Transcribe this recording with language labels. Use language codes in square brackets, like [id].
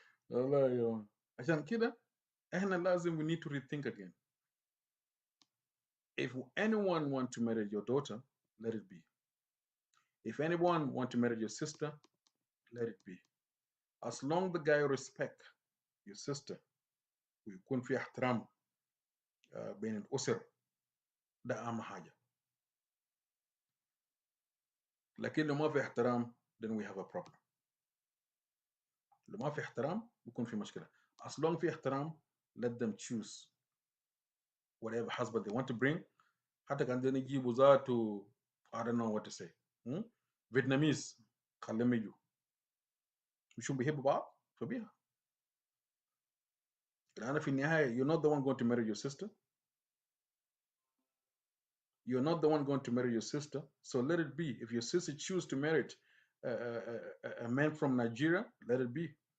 [ar] والله يا عشان كده احنا لازم [en] we need to rethink again. If anyone want to marry your daughter, let it be. If anyone want to marry your sister, let it be. As long the guy respect your sister [ar] ويكون في احترام بين الأسر, ده أهم حاجة. لكن لو ما في احترام, [en] then we have a problem. [ar] لو ما في احترام بيكون في مشكلة. [en] As long [ar] في احترام, [en] let them choose whatever husband they want to bring. [ar] حتى كان دي يجيبوا ذاته, [en] I don't know what to say. [ar] Vietnamese, خليهم يجوا. مش بيحبوا بعض فبيها. لأن في النهاية, [en] you're not the one going to marry your sister. You're not the one going to marry your sister. So let it be. If your sister choose to marry a man from Nigeria, let it be.